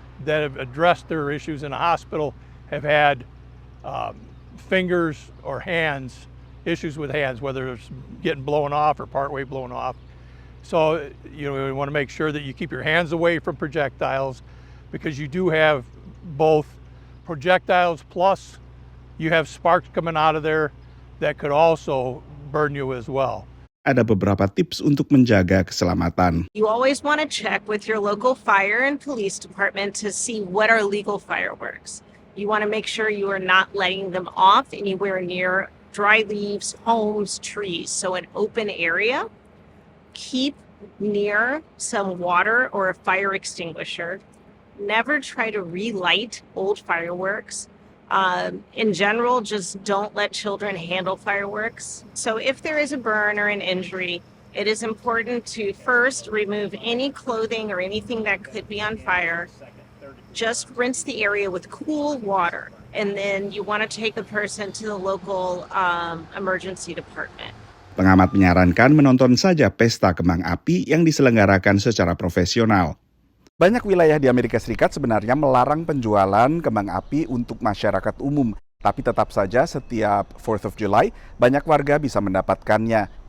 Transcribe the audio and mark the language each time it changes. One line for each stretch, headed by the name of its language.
English: that have addressed their issues in a hospital have had fingers or hands, issues with hands, whether it's getting blown off or partway blown off. So, we want to make sure that you keep your hands away from projectiles, because you do have both projectiles plus you have sparks coming out of there that could also burn you as well.
Indonesian: Ada beberapa tips untuk menjaga keselamatan.
English: You always want to check with your local fire and police department to see what are legal fireworks. You want to make sure you are not letting them off anywhere near dry leaves, homes, trees. So an open area, keep near some water or a fire extinguisher. Never try to relight old fireworks. In general, just don't let children handle fireworks. So if there is a burn or an injury, it is important to first remove any clothing or anything that could be on fire. Just rinse the area with cool water, and then you want to take the person to the local emergency department.
Indonesian: Pengamat menyarankan menonton saja pesta kembang api yang diselenggarakan secara profesional. Banyak wilayah di Amerika Serikat sebenarnya melarang penjualan kembang api untuk masyarakat umum. Tapi tetap saja setiap 4th of July, banyak warga bisa mendapatkannya.